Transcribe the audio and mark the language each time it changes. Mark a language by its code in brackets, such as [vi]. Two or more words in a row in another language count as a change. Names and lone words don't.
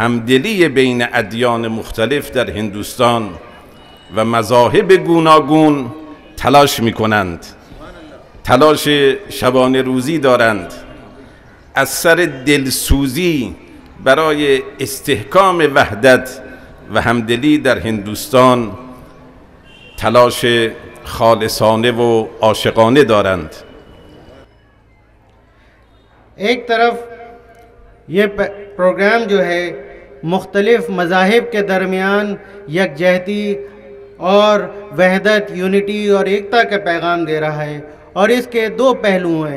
[fa] همدلی بین ادیان مختلف در هندوستان و مذاهب گوناگون تلاش می‌کنند، تلاش شبانه روزی دارند، از سر دلسوزی برای استحکام وحدت و همدلی در هندوستان تلاش خالصانه و عاشقانه دارند۔ [ur] ایک طرف یہ پروگرام جو ہے مختلف مذاہب کے درمیان یکجہتی اور وحدت، یونٹی اور ایکتا کا پیغام دے رہا ہے، اور اس کے دو پہلو ہیں۔